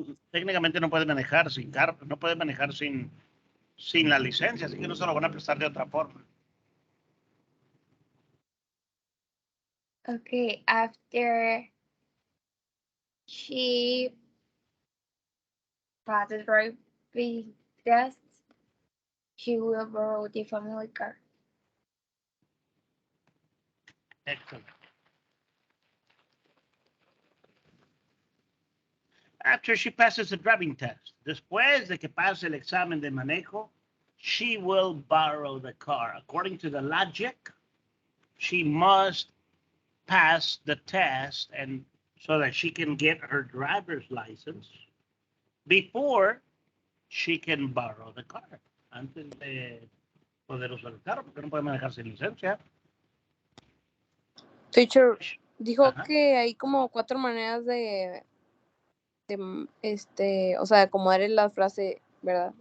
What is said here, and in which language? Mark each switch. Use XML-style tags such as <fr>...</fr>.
<es>Técnicamente no puede manejar sin carro, no puede manejar sin la licencia, así que no se lo van a prestar de otra forma.</es> <en>Okay, after she passes driving test, she will borrow the family car. Excellent. After she passes the driving test,</en> <es>después de que pase el examen de manejo,</es> <en>she will borrow the car. According to the logic, she must pass the test and so that she can get her driver's license before she can borrow the car.</en> <es>Antes de poder usar el carro, porque no puede manejar sin licencia.</es> <en>Teacher,</en> <es>dijo Ajá. que hay como 4 maneras de o sea, de acomodar la frase, ¿verdad?</es>